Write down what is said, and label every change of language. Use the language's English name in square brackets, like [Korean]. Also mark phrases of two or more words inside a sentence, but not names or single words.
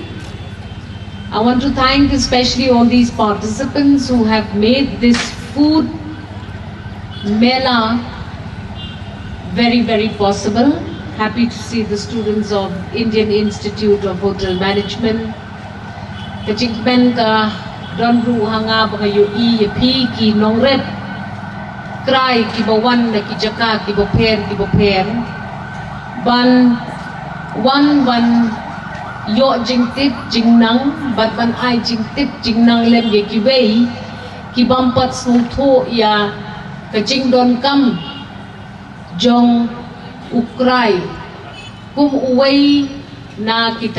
[English] I want to thank especially all these participants who have made this food mela very, very possible. Happy to see the students of Indian Institute of Hotel Management. [Khasi] Kajikben ka donru hanga bangayo pi ki Nongrep, Krai ki bawan na ki jaka ki boper ban 1 yo jing tip jing nang bat ban ai jing tip jing nang lem ye ki wei ki bam pat sung tho ya ka jing don kam jong ukrai kum uwei na kita